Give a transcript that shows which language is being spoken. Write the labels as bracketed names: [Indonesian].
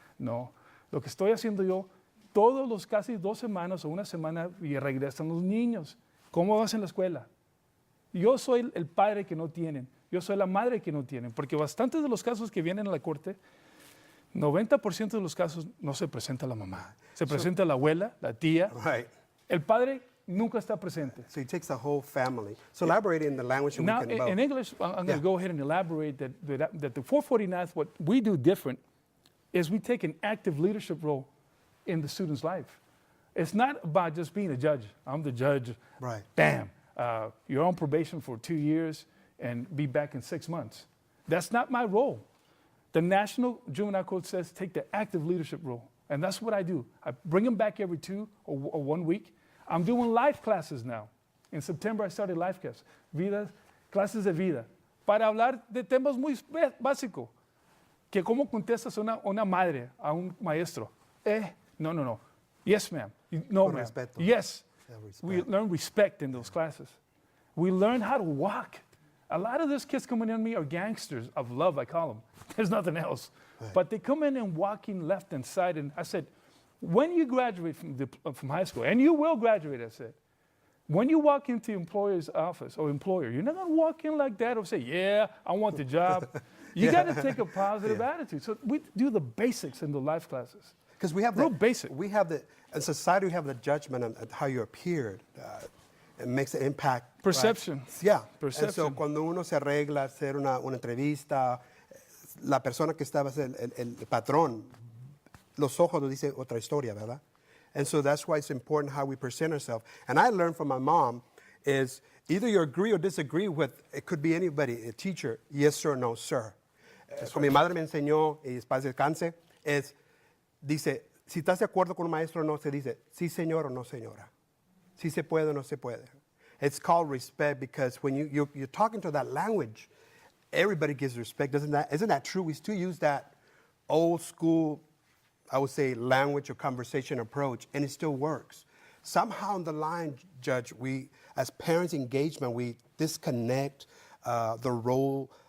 [Spanish] No, lo que estoy haciendo yo, todos los casi 2 semanas o 1 semana y regresan los niños. ¿Cómo vas en la escuela? Yo soy el padre que no tienen, yo soy la madre que no tienen, porque bastantes de los casos que vienen a la corte 90% de los casos no se presenta la mamá. Se presenta la abuela, la tía. [English] Right. [Spanish] El padre nunca está presente. [English] So he takes the whole family. So elaborate in the language that Now, we can both. in English, I'm going Yeah. to go ahead and elaborate that the 449th, what we do different is we take an active leadership role in the student's life. It's not about just being a judge. I'm the judge. Right. Bam. You're on probation for 2 years and be back in 6 months. That's not my role. The National Juvenile Code says take the active leadership role. And that's what I do. I bring them back every 2 or 1 week. I'm doing life classes now. In September, I started life [Spanish] clases de vida, para hablar de temas muy básicos. Que cómo contestas una madre a un maestro. [English] No. Yes, ma'am. No, ma'am. [Spanish] Respeto. [English] Yes. Yeah, respect. We learn respect in those classes. We learn how to walk. A lot of those kids coming in me are gangsters of love, I call them. There's nothing else. Right. But they come in and walking left and side. And I said, when you graduate from high school, and you will graduate, I said, when you walk into employer's office or employer, you're not going to walk in like that or say, yeah, I want the job. You got to take a positive attitude. So we do the basics in the life classes. Because we have real basic. We have in society, we have the judgment on how you appeared. It makes an impact. Perception. Right? Yeah. Perception. And so [Spanish] cuando uno se arregla, hacer una entrevista, la persona que estaba, el patrón, los ojos nos dicen otra historia, ¿verdad? [English] And so that's why it's important how we present ourselves. And I learned from my mom is either you agree or disagree with, it could be anybody, a teacher, yes sir, no sir. [Spanish] Como mi madre me enseñó, y paz descanse, dice, si estás de acuerdo con un maestro o no, se dice, sí señor o no señora. Si se puede o no se puede. [English] It's called respect because when you're talking to that language, everybody gives respect. Isn't that true? We still use that old school, I would say, language or conversation approach, and it still works. Somehow in the line, Judge, we, as parents' engagement, we disconnect the role.